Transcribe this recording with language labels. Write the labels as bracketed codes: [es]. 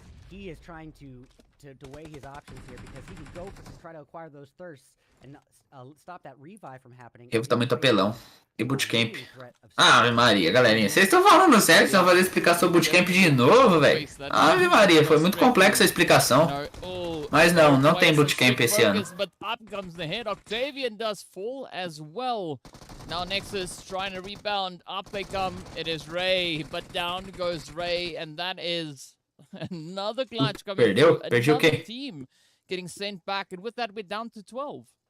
[en] He is trying to weigh his options here because he can go to try to acquire those thirsts and stop that revive from happening. [pt] Eu tá muito apelão. E bootcamp. Ave Maria, galerinha. Vocês estão falando sério? Vocês vão fazer explicar sobre bootcamp de novo, velho? Ave Maria, foi muito complexa a explicação. Mas não tem bootcamp esse ano. [en] Octavian does fall as well. Now Nexus trying to rebound. Up they come. It is Ray, but down goes Ray, and that is another clutch coming. [pt] Perdi o quê? [en] Team getting sent back, and with that we're down to 12.